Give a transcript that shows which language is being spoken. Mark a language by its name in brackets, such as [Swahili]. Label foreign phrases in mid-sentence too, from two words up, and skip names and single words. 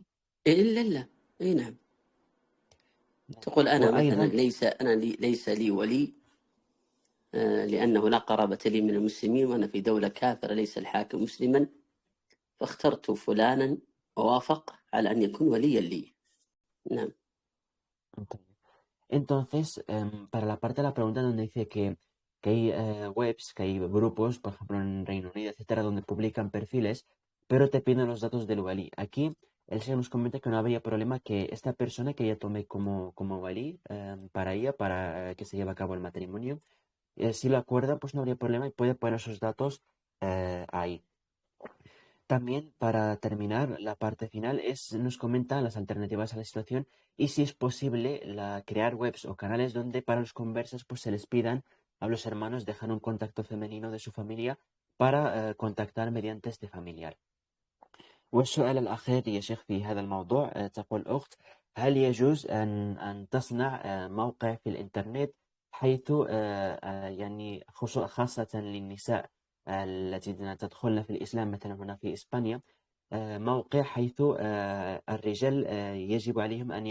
[Arabic] إلا إي نعم، تقول أنا مثلا وأيضا ليس لي ولي لأنه لا قرابة لي من المسلمين وأنا في دولة كافرة ليس الحاكم مسلما فاخترت فلانا ووافق على أن يكون وليا لي. نعم. [Spanish] Entonces, para la parte de la pregunta donde dice que hay webs, que hay grupos, por ejemplo en Reino Unido, etcétera, donde publican perfiles, pero te piden los datos del wali. Aquí el señor nos comenta que no habría problema que esta persona que ella tome como wali para ella, para que se lleve a cabo el matrimonio, si lo acuerda, pues no habría problema y puede poner sus datos ahí. También, para terminar, la parte final nos comenta las alternativas a la situación y si es posible crear webs o canales donde para los conversos pues, se les pidan a los hermanos dejar un contacto femenino de su familia para contactar mediante este familiar. [Arabic] والسؤال الأخير يا شيخ في هذا الموضوع تقول الأخت هل يجوز أن تصنع موقع في الإنترنت حيث يعني خاصة للنساء التي تدخلن في الإسلام مثلا هنا في إسبانيا موقع حيث الرجال يجب عليهم